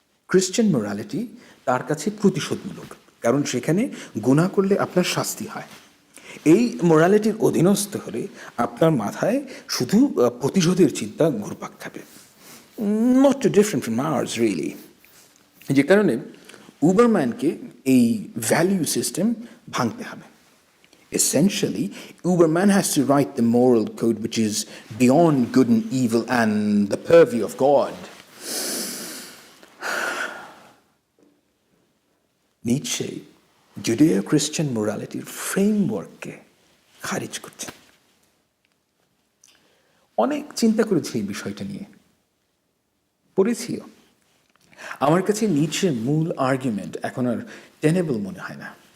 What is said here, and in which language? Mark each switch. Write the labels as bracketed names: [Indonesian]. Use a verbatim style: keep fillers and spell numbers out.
[Bangla] Christian morality তার কাছে প্রতিশোধমূলক, কারণ সেখানে গুণা করলে আপনার শাস্তি হয়। এই মোরালিটির অধীনস্থ হলে আপনার মাথায় শুধু আহ, প্রতিশোধের চিন্তা ঘুরপাক খাবে। [English] Not too different from ours really. [Bangla] যে কারণে উবারম্যানকে এই ভ্যালু সিস্টেম ভাঙতে হবে। [English] Essentially, Uberman has to write the moral code which is beyond good and evil and the purview of God. [Bangla] নিচে জুডিও খ্রিশ্চান মোরালিটির ফ্রেমওয়ার্ককে খারিজ করছেন। অনেক চিন্তা করেছি এই বিষয়টা নিয়ে, পড়েছিও। আমার কাছে নিচে মূল আর্গুমেন্ট এখন আর টেনেবল মনে হয় না।